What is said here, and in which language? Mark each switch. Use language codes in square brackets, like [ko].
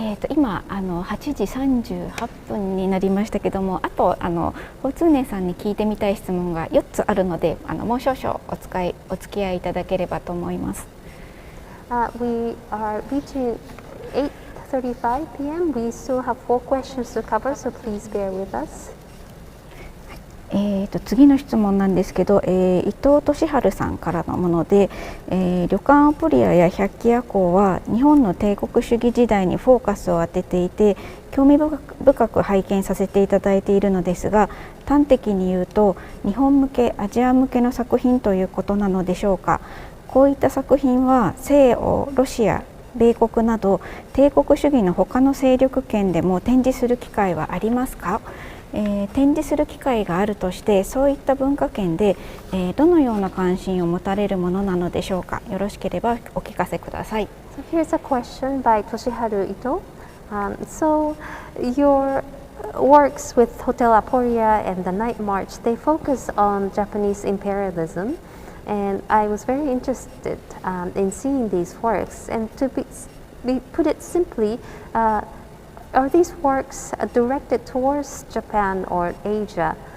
[ja] 今8時38分になりましたけども、あとツーネンさんに聞いてみたい質問が4つあるので、もう少々お付き合いいただければと思います。 [en] We are reaching 8:35 p.m. We still have 4 questions to cover, so please bear with us. [ja] 次の質問なんですけど、伊藤俊治さんからのもので、旅館アプリアや百鬼夜行は日本の帝国主義時代にフォーカスを当てていて興味深く拝見させていただいているのですが、端的に言うと日本向けアジア向けの作品ということなのでしょうか。こういった作品は西欧、ロシア、米国など帝国主義の他の勢力圏でも展示する機会はありますか？展示する機会があるとして、そういった文化圏で、どのような関心を持たれるものなのでしょうか。よろしければお聞かせください。 [en] So here's a question by Toshiharu Ito. So your works with Hotel Aporia and the Night March, they focus on Japanese imperialism, and I was very interested in seeing these works. And to put it simply, are these works directed towards Japan or Asia?